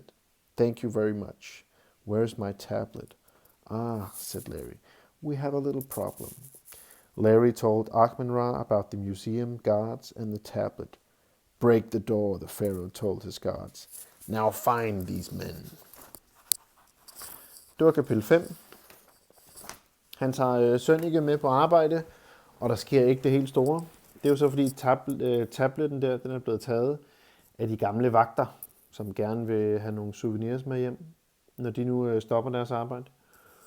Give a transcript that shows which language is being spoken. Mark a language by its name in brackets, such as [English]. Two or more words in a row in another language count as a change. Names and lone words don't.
[English] Thank you very much. Where's my tablet? Ah, said Larry, we have a little problem. Larry told Akhmenra about the museum guards and the tablet. Break the door, the pharaoh told his guards. Now find these men. [Danish] Det var kapitel 5. Han tager Sønneke med på arbejde, og der sker ikke det helt store. Det er jo så fordi tabletten der, den er blevet taget af de gamle vagter, som gerne vil have nogle souvenirs med hjem, når de nu stopper deres arbejde.